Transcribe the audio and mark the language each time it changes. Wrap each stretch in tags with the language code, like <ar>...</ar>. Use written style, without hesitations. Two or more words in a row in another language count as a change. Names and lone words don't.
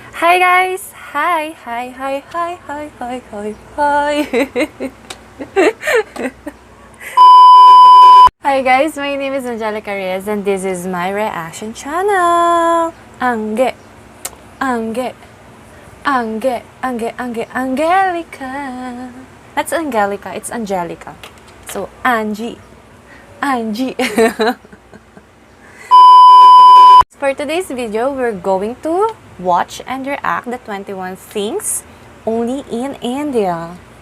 <en>Hi guys! Hi! Hi! Hi! Hi! Hi! Hi! Hi! Hi! Hi guys! My name is Angelica Reyes and this is my reaction channel! Angelica! That's Angelica, it's Angelica. So, Angie. For today's video, we're going to watch and react the 21 things only in India.</en>